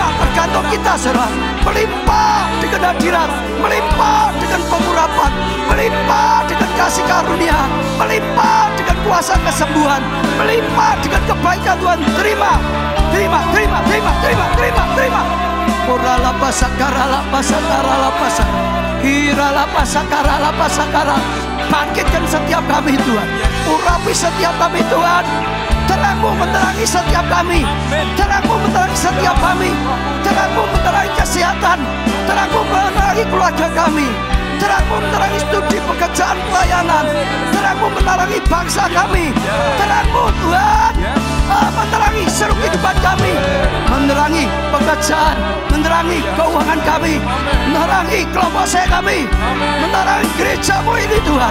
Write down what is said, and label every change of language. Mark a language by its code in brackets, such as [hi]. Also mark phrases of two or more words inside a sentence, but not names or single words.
[id] Tergantung kita, saudara. Melimpah dengan hadirat, melimpah dengan pengurapan, melimpah dengan kasih karunia, melimpah dengan kuasa kesembuhan, melimpah dengan kebaikan Tuhan. Terima, terima, terima, terima, terima, terima, terima. Orala pasakara, pasakara, pasakara. Hirala pasakara, pasakara. Bangkitkan setiap kami Tuhan, urapi setiap kami Tuhan. Terang-Mu menerangi setiap kami, terang-Mu menerangi setiap kami, terang-Mu menerangi kesehatan, terang-Mu menerangi keluarga kami, terang-Mu menerangi studi pekerjaan pelayanan, terang-Mu menerangi bangsa kami, terang-Mu Tuhan menerangi seluruh kehidupan kami, menerangi pekerjaan, menerangi keuangan kami, menerangi kelompok saya kami, menerangi gerejamu ini Tuhan.